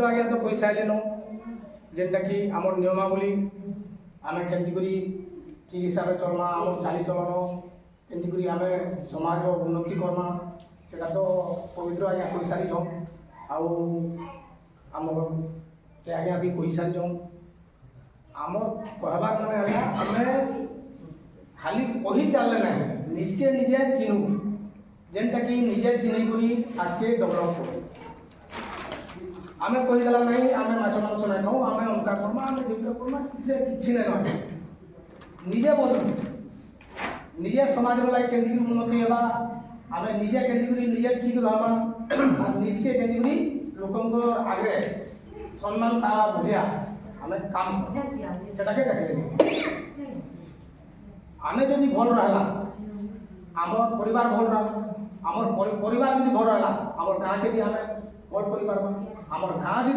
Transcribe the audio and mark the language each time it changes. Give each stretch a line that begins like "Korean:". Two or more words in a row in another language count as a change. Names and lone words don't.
Odia: ଆଜ୍ଞା ତ କହିସାରିଲେନ ଯେନ୍ଟାକି ଆମର ନିୟମାବଳୀ ଆମେ କେମିତି କରି ଠିକ୍ ହିସାବରେ ଚଲମା ଆମର ଚାଲିଚଳନ କେମିତି କରି ଆମେ ସମାଜର ଉନ୍ନତି କର୍ମା ସେଟା ତ ପବିତ୍ର ଆଜ୍ଞା କହିସାରିଛନ୍ ଆଉ ଆମର ସେ ଆଜ୍ଞା ବି କହିସାରିଛନ୍ ଆମର କହିବାର ମାନେ ହେଲା ଆମେ ଖାଲି କହି ଚାଲିଲେ ନାହିଁ ନିଜକେ ନିଜେ ଚିହ୍ନୁ ଯେନ୍ଟାକି ନିଜେ ଚିହ୍ନି କରି ଆଗକେ ଡେଭଲପ୍ କରୁ। ଆମେ କହିଦେଲା ନାହିଁ ଆମେ ମାଛ ମାଂସ ନାଇଁ ଖାଉ ଆମେ ଅମକା କର୍ମା ଆମେ ଢିମକା କର୍ମା କିଛି ନାଇଁ ନିଜେ ବଦଳୁ ନିଜେ ସମାଜର ଲାଗି କେମିତି ଉନ୍ନତି ହେବା ଆମେ ନିଜେ କେମିତି କରି ନିଜେ ଠିକ୍ ରହିବା ଆର ନିଜକେ কেମିତି କରି ଲୋକଙ୍କ ଆଗରେ ସମ୍ମାନ ପାଇବା ଭଳିଆ ଆମେ କାମ ସେଟାକେ ଦେଖିଲେ ଆମେ ଯଦି ଭଲ ରହିଲା ଆମର ପରିବାର ଭଲ ରହିବ ଆମର ପରିବାର ଯଦି ଭଲ ରହିଲା ଆମର ଗାଁକେ ବି ଆମେ ଭଲ କରିପାରବା ଆମର ଗାଁ ଯଦି